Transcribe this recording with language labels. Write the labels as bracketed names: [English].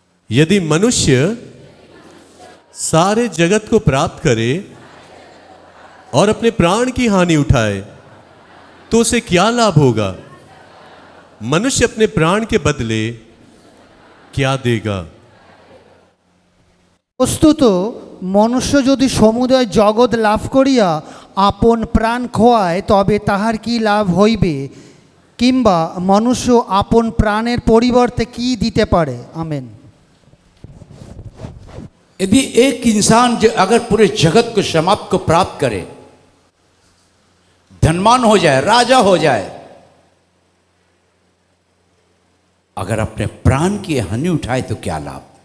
[Hindi] यदि मनुष्य सारे जगत को प्राप्त करे और अपने प्राण की हानि उठाए तो उसे क्या लाभ होगा? मनुष्य अपने प्राण के बदले क्या देगा? [Bangla] বস্তুত মনুষ্য যদি সমুদয় জগৎ লাভ করিয়া আপন প্রাণ খোয়ায় তবে তাহার কি লাভ হইবে, কিংবা মনুষ্য আপন প্রাণের পরিবর্তে কি দিতে পারে? আমেন। [Hindi] यदि एक इंसान जो अगर पूरे जगत को समाप्त को प्राप्त करे, धनवान हो जाए, राजा हो जाए, अगर अपने प्राण की हानि उठाए तो क्या लाभ?